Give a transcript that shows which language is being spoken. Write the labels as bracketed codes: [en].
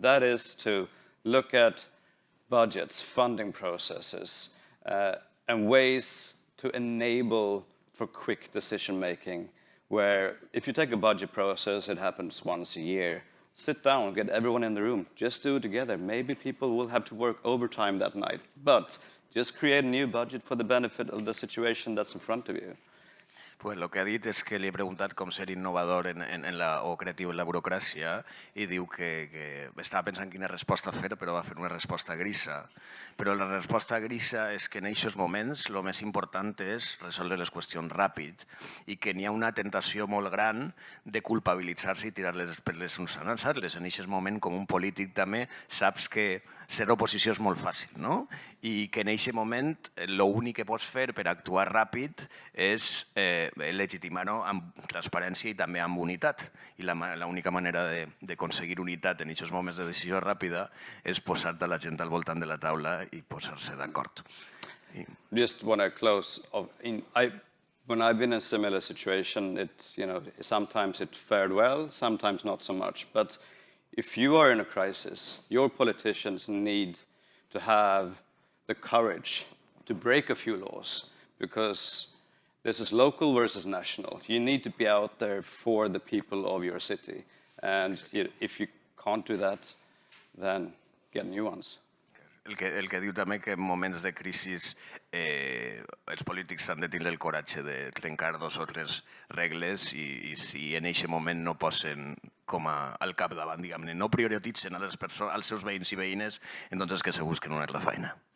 [en] That is to look at budgets, funding processes, and ways to enable for quick decision-making, where if you take a budget process, it happens once a year. Sit down, get everyone in the room, just do it together. Maybe people will have to work overtime that night, but just create a new budget for the benefit of the situation that's in front of you. [ca] Pues el que ha dit és que li he preguntat com ser innovador o creatiu en la burocràcia i diu que estava pensant quina resposta fer, però va fer una resposta grisa. Però la resposta grisa és que en aquests moments el més important és resoldre les qüestions ràpid i que n'hi ha una tentació molt gran de culpabilitzar-se i tirar les perles uns als altres. En aquest moment, com un polític també, saps que ser oposició és molt fàcil, no? I que en aquest moment l'únic que pots fer per actuar ràpid és legitimar-ho amb transparència i també amb unitat. I l'única manera d'aconseguir unitat en aquests moments de decisió ràpida és posar-te la gent al voltant de la taula i posar-se d'acord. [en] Just want to close. when I've been in a similar situation, sometimes it fared well, sometimes not so much. But if you are in a crisis, your politicians need to have the courage to break a few laws, because this is local versus national. You need to be out there for the people of your city. And if you can't do that, then get new ones. [ca] El que diu també que en moments de crisi els polítics han de tindre el coratge de trencar dos o tres regles i si en aquest moment no posen com al capdavant, diguem-ne, no prioritzen als seus veïns i veïnes, [es] entonces que se busquen [ca] una altra feina.